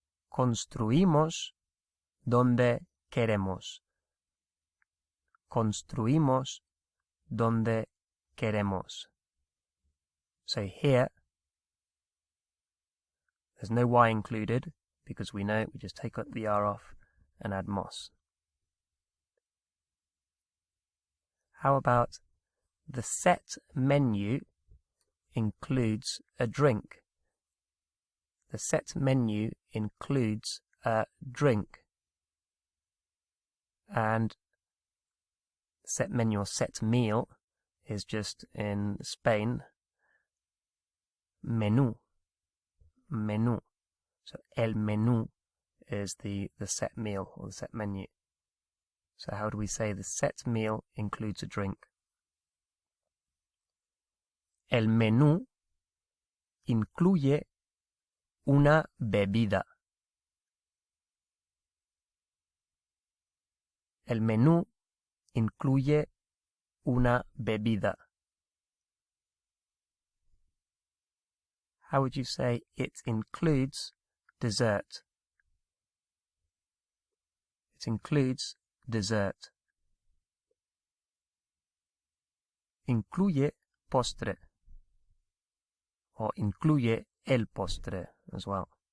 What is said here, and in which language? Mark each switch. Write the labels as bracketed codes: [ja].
[es] Construimos donde queremos. Construimos donde queremos. [en] So here, there's no Y included, because we know we just take the R off and add mos. How about the set menu includes a drink? The set menu includes a drink. And set menu or set meal is just in Spain menú. Menú. So el menú is the set meal or the set menu. So how do we say the set meal includes a drink? [es] El menú incluye una bebida. El menú incluye una bebida. [en] How would you say it includes dessert? It includes dessert. [es] Incluye postre. Or incluye el postre as well.